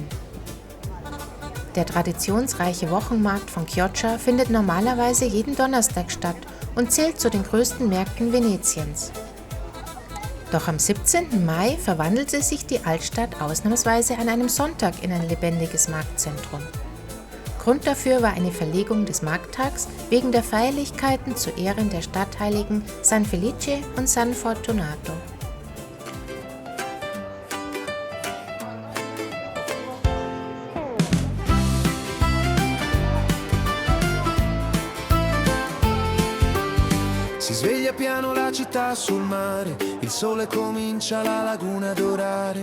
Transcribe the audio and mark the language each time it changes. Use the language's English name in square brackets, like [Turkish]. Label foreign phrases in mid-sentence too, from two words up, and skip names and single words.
[German] Der traditionsreiche Wochenmarkt von Chioggia findet normalerweise jeden Donnerstag statt und zählt zu den größten Märkten Venetiens. Doch am 17. Mai verwandelte sich die Altstadt ausnahmsweise an einem Sonntag in ein lebendiges Marktzentrum. Grund dafür war eine Verlegung des Markttags wegen der Feierlichkeiten zu Ehren der Stadtheiligen San Felice und San Fortunato. [Italian] Si sveglia piano la città sul mare, il sole comincia la laguna ad orare.